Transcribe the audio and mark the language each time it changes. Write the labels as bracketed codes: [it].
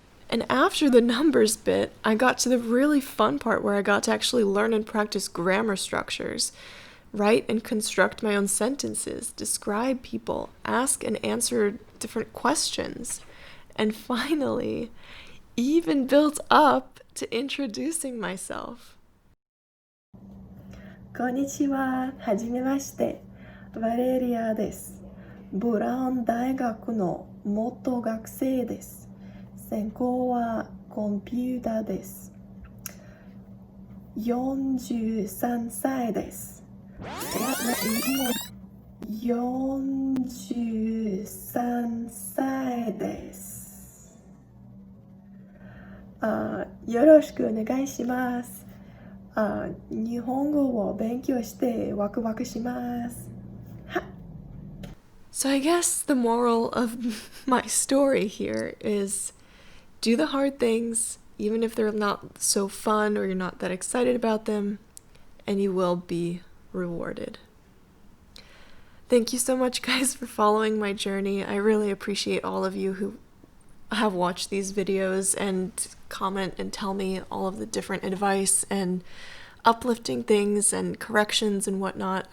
[en] And after the numbers bit, I got to the really fun part where I got to actually learn and practice grammar structures, write and construct my own sentences, describe people, ask and answer different questions, and finally, even built up to introducing myself. [ja] こんにちは、はじめまして、Valeria です。ブラウン大学の元学生です。専攻はコンピューターです。43歳です。 43歳です。よろしくお願いします。日本語を勉強してワクワクします。 [en] So I guess the moral of my story here is do the hard things, even if they're not so fun or you're not that excited about them, and you will be rewarded. Thank you so much, guys, for following my journey. I really appreciate all of you who have watched these videos and comment and tell me all of the different advice and uplifting things and corrections and whatnot.